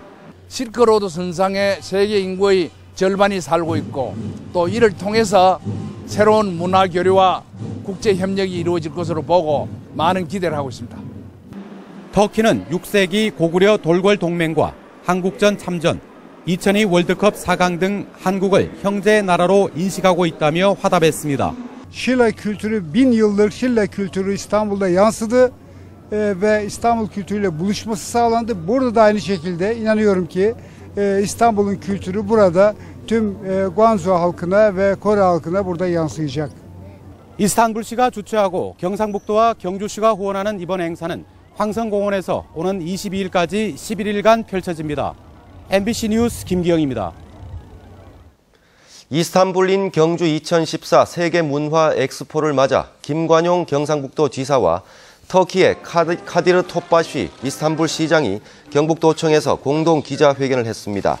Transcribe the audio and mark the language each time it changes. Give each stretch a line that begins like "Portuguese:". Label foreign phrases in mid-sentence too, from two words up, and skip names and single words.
Korean: 실크로드 선상에 세계 인구의 절반이 살고 있고 또 이를 통해서 새로운 문화 교류와 국제 협력이 이루어질 것으로 보고 많은 기대를 하고 있습니다. 터키는 6세기 고구려 돌궐 동맹과 한국전 참전, 2002 월드컵 4강 등 한국을 형제 naра로 인식하고 있다며 화답했습니다.
Turkish: Şile kültürü 1000 yıldır Şile kültürü İstanbul'da yansıdı ve İstanbul kültürüyle buluşması sağlandı. Burada da aynı şekilde inanıyorum ki İstanbul'un kültürü burada tüm Guangzhou halkına ve Kore halkına burada yansıyacak.
Korean: 이스탄불시가 주최하고 경상북도와 경주시가 후원하는 이번 행사는 황성공원에서 오는 22일까지 11일간 펼쳐집니다. MBC 뉴스 김기영입니다. 이스탄불인 경주 2014 세계문화 엑스포를 맞아 김관용 경상북도 지사와 터키의 카디르 토파시 이스탄불 시장이 경북도청에서 공동 기자회견을 했습니다.